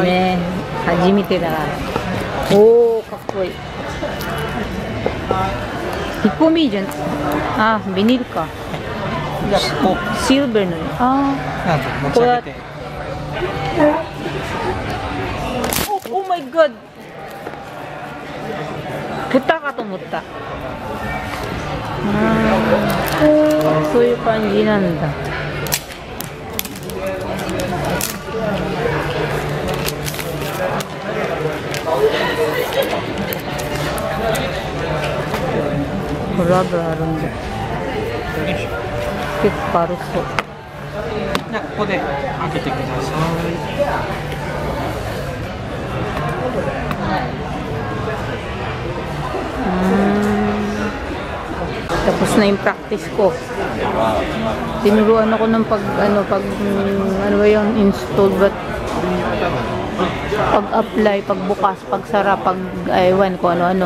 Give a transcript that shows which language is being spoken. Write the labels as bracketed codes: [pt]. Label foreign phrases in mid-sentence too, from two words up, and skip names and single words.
[ja] すいませんね。初めてだから。おー、かっこいい。引っ込みじゃん。あ、ビニールか。じゃあもうシルバーの。あなんと持ち上げて。 [en] Oh my god! [ja] 豚かと思った。そういう感じなんだ。ラブあるんだ。結構軽そう。じゃあここで開けてください。 [tl] Tapos na yung practice ko. Tinuruan ako ng pag ba yung install, but pag-apply, pagbukas, pagsara, ewan ko ano-ano.